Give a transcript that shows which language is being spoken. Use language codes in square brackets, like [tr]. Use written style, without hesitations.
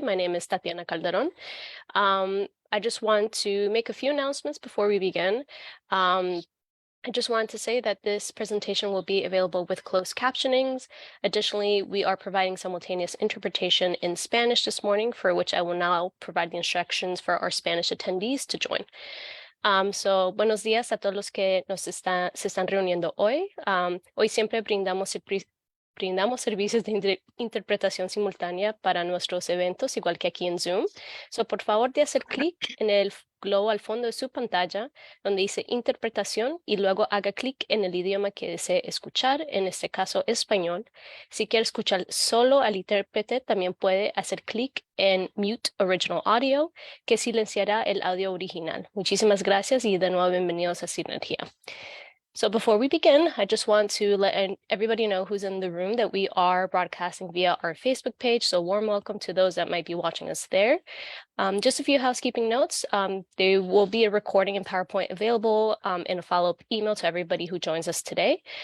[en] My name is Tatiana Calderon. I just want to make a few announcements before we begin. I just wanted to say that this presentation will be available with closed captionings. Additionally, we are providing simultaneous interpretation in Spanish this morning, for which I will now provide the instructions for our Spanish attendees to join. [es] So, buenos días a todos los que se están reuniendo hoy. Hoy siempre brindamos servicios de interpretación simultánea para nuestros eventos, igual que aquí en Zoom. So, por favor, de hacer clic en el globo al fondo de su pantalla, donde dice interpretación, y luego haga clic en el idioma que desee escuchar, en este caso español. Si quiere escuchar solo al intérprete, también puede hacer clic en Mute Original Audio, que silenciará el audio original. Muchísimas gracias y de nuevo bienvenidos a Synergia. [en] So before we begin, I just want to let everybody know who's in the room that we are broadcasting via our Facebook page. So warm welcome to those that might be watching us there. Just a few housekeeping notes. There will be a recording in PowerPoint available in a follow-up email to everybody who joins us today.